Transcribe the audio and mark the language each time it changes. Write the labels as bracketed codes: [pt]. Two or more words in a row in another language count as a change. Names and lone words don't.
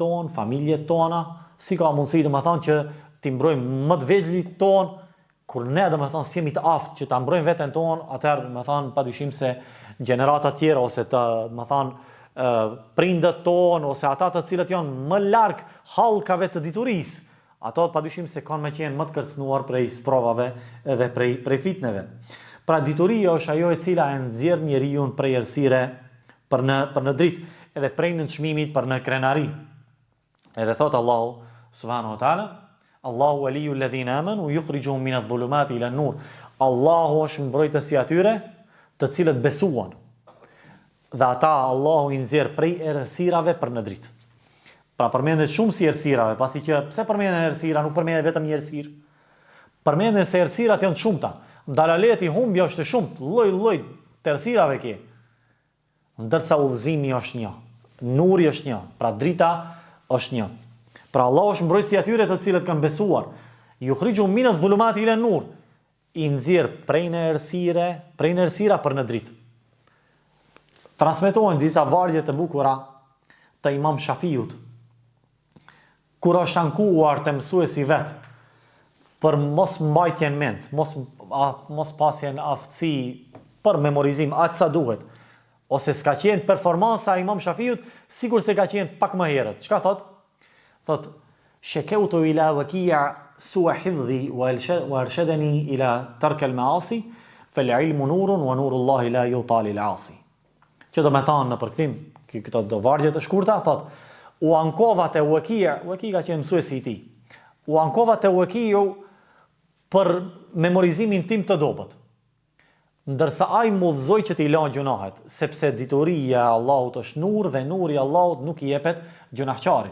[sq] tonë, familjet tona, si ka mundësi do me thonë që të mbrojmë më të vegjëlit tonë, kur ne do me thonë si jemi të aftë që ta mbrojmë veten tonë, atëherë do me thonë padyshim se gjenerata tjera ose të do me thonë prindët tonë ose ata të cilët janë më larg hallkave të diturisë, ato padyshim se kanë me qenë më të kërcënuar prej sprovave edhe prej fitneve. Pra dituria është ajo e cila e nxjerr njeriu prej errësire për në dritë, edhe prej nënçmimit për në krenari. Edhe thot [ar] الله سبحانه وتعالى، الله ولي الذين آمنوا يخرجهم من الظلمات إلى النور. [sq] Allahu është mbrojtësi atyre të cilët besuan. Dhe ata Allahu i nxjerr prej errësirave për në dritë. Pra përmendet shumë si errësirave, pasi që pse përmendet errësira, nuk përmendet vetëm një errësirë. Përmendet se errësirat janë të shumta. Dalaleti humbja është e shumtë, lloj të errësirave ke. Ndërsa udhëzimi është një, nuri është një, pra drita është një. Pra Allah është mbrojtësi atyre të cilët kanë besuar. [ar] يخرجهم من الظلمات إلى النور. [sq] I nxjerr prej në errësira për në dritë. Transmetohen disa vargje të bukura të Imam Shafiut, kur është ankuar të mësuesi vet, për mos mbajtjen mend, mos pasjen aftësi për memorizim aq sa duhet. Ose s'ka qenë performansa e Imam Shafiut, sigur se ka qenë pak më herët. Çka thot? Thot, [ar] شكوت إلى وكيع سوء حفظي وأرشدني إلى ترك المعاصي فالعلم نور ونور الله لا يؤتى للعاصي. [sq] Që do me thonë në përkthim, këto do vargje të shkurta, thot, u ankova te Wakia ka qenë mësuesi i tij. U ankova te Wakiu për memorizimin tim të dobët. Ndërsa ai mudhzoi që t'i lanë gjunahet, sepse dituria e Allahut është nur dhe nuri i Allahut nuk i jepet gjunahçarit.